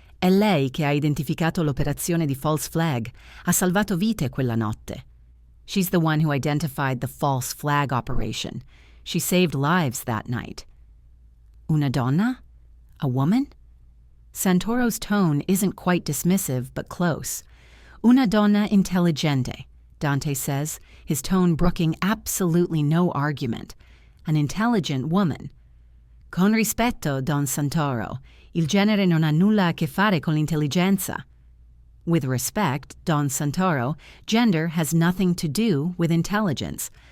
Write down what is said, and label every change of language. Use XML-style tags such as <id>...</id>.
<it>È lei che ha identificato l'operazione di false flag, ha salvato vite quella notte.</it> <en>She's the one who identified the false flag operation. She saved lives that night.</en> <it>Una donna?</it> <en>A woman? Santoro's tone isn't quite dismissive, but close.</en> <it>Una donna intelligente,</it> <en>Dante says, his tone brooking absolutely no argument. An intelligent woman.</en> <it>Con rispetto, Don Santoro, il genere non ha nulla a che fare con l'intelligenza.</it> <en>With respect, Don Santoro, gender has nothing to do with intelligence.</en>